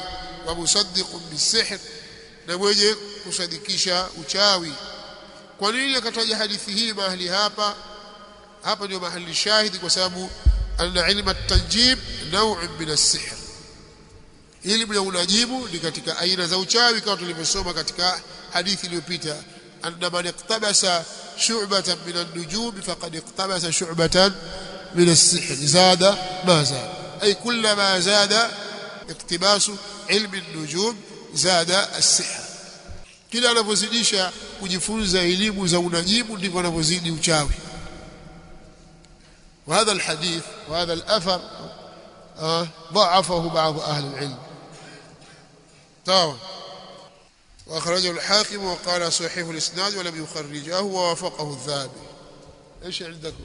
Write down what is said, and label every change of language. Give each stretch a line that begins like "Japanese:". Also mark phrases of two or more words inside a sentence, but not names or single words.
Arabic: ومصدق بالسحر,
Swahili: na mwenye kusadikisha uchawi. Kwa nini akataja hadithi hii mahali hapa? Hapa ndio mahali shahidi, kwa sababu
Arabic: أن علم التنجيم نوع من السحر,
Swahili: elimu ya unajimu ni katika aina za uchawi, kama tulivyosoma katika hadithi iliyopita,
Arabic: أن من اقتبس شعبة من النجوم فقد اقتبس شعبة من السحر زاد ما زاد أي كلما زاد اقتباس علم النجوم زاد السحر.
Swahili: Kila anapozidisha kujifunza elimu za unajimu ndivyo anapozidi uchawi.
Arabic: وهذا الحديث وهذا الأثر ضعفه بعض أهل العلم. طبعا وأخرجه الحاكم وقال صحيح الإسناد ولم يخرجه ووافقه الذهبي. إيش عندكم؟